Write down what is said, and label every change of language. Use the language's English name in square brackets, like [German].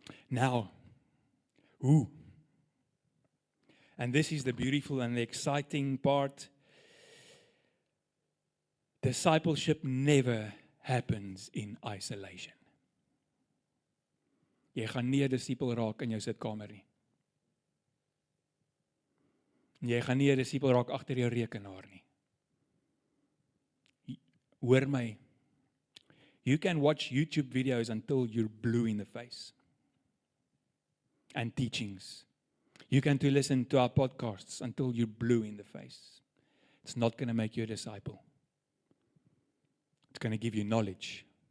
[English] Now, and this is the beautiful and the exciting part. Discipleship never happens in isolation. [Afrikaans] Jy gaan nie 'n disipel raak in jou sitkamer nie. Jy gaan nie 'n disipel raak agter jou rekenaar nie. Hoor my. [English] You can watch YouTube videos until you're blue in the face. And teachings. You can listen to our podcasts until you're blue in the face. It's not going to make you a disciple. It's going to give you knowledge.